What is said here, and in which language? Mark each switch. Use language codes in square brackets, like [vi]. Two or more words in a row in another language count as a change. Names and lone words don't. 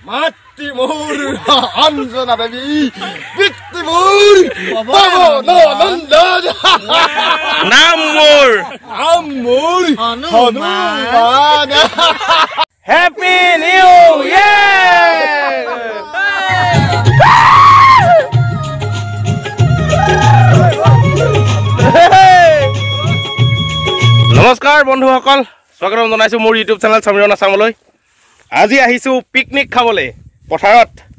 [as] মাতৃ মোর অঞ্জনা দেবী পিতৃ মোর পবন নন্দন নাম মোর হনুমান [en] Happy New Year [as] নমস্কাৰ বন্ধুসকল স্বাগতম জনাইছো মোৰ ইউটিউব চেনেল সমীৰণ আছামলৈ আজি আহিছো পিকনিক খাবলৈ পথাৰত